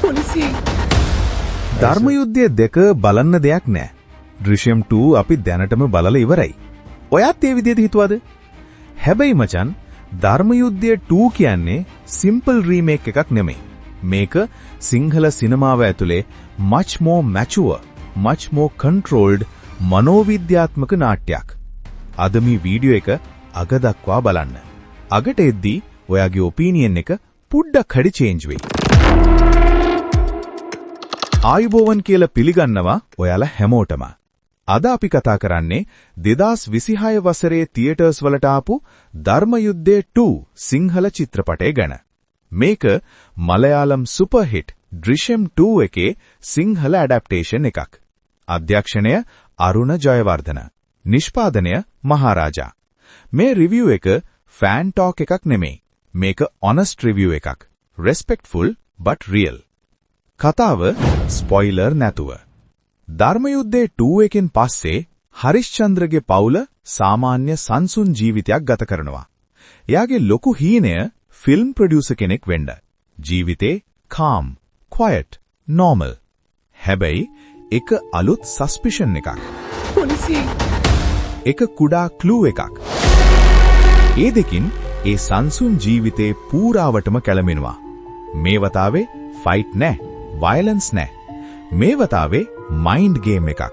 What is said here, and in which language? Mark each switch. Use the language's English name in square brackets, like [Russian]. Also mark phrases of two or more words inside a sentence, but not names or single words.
[Sinhala] ධර්මයුද්ධය 2 බලන්න දෙයක් නෑ. දෘශ්‍යම් 2 අපි දැනටම බලලා ඉවරයි. ඔයත් ඒ විදිහට හිතුවද? හැබැයි මචන් ධර්මයුද්ධය 2 කියන්නේ [English] simple remake [Sinhala] එකක් නෙමෙයි. මේක සිංහල සිනමාව ඇතුලේ [English] much more mature, much more controlled [Sinhala] මනෝවිද්‍යාත්මක නාට්‍යයක්. අද මේ වීඩියෝ එක අග දක්වා බලන්න. අගට එද්දී ඔයාගේ ඔපිනියන් එක පුඩ්ඩක් හරි චේන්ජ් වෙයි. ආයුබෝවන් කියලා පිළිගන්නවා ඔයාලා හැමෝටම. අද අපි කතා කරන්නේ 2026 වසරේ තියටර්ස් වලට ආපු ධර්මයුද්ධය 2 සිංහල චිත්‍රපටය ගැන. මේක මලයාලම් [English] super hit [Sinhala] දෘශ්‍යම් 2 එකේ සිංහල ඇඩැප්ටේෂන් එකක්. අධ්‍යක්ෂණය අරුණ ජයවර්ධන. නිෂ්පාදනය මහරජා. මේ රිවිව් එක [English] fan talk [Sinhala] එකක් නෙමෙයි. මේක ඔනෙස්ට් රිවිව් එකක්. [English] respectful but real. [Sinhala] කතාව ස්පොයිලර් නැතුව. ධර්මයුද්ධය 2 එකෙන් පස්සේ හරිශ්චන්ද්‍රගේ පවුල සාමාන්‍ය සංසුන් ජීවිතයක් ගත කරනවා. එයාගේ ලොකු හීනය [English] film producer [Sinhala] කෙනෙක් වෙන්න. ජීවිතේ [English] calm, quiet, normal. [Sinhala] හැබැයි එක අලුත් සස්පිෂන් එකක්. එක කුඩා ක්ලූ එකක්. ඒ දෙකින් ඒ සංසුන් ජීවිතේ පූරාවටම කැළඹෙනවා. මේ වතාවේ ෆයිට් නෑ, වයලන්ස් නෑ. මේ වතාවේ [English] mind game [Sinhala] එකක්.